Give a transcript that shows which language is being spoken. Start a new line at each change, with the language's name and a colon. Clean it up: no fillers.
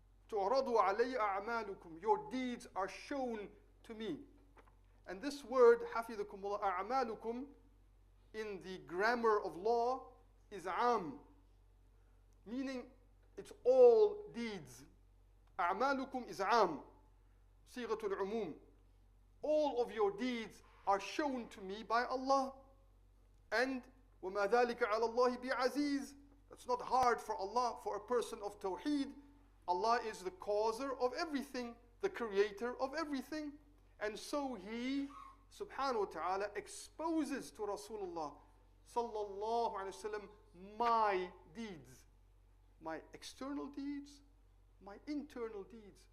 English: تُعْرَضُ عَلَيَّ أَعْمَالُكُمْ, your deeds are shown to me. And this word, حَفِظَكُمُ اللَّهُ, أَعْمَالُكُمْ, in the grammar of law is am, meaning it's all deeds.
Arabic: أعمالكم is am, صيغة العموم.
English: All of your deeds are shown to me by Allah. And وَمَا ذَلِكَ عَلَى اللَّهِ بِعَزِيزٍ, it's not hard for Allah, for a person of Tawheed. Allah is the causer of everything, the creator of everything. And so He subhanahu wa ta'ala exposes to Rasulullah sallallahu alayhi wa sallam my deeds, my external deeds, my internal deeds.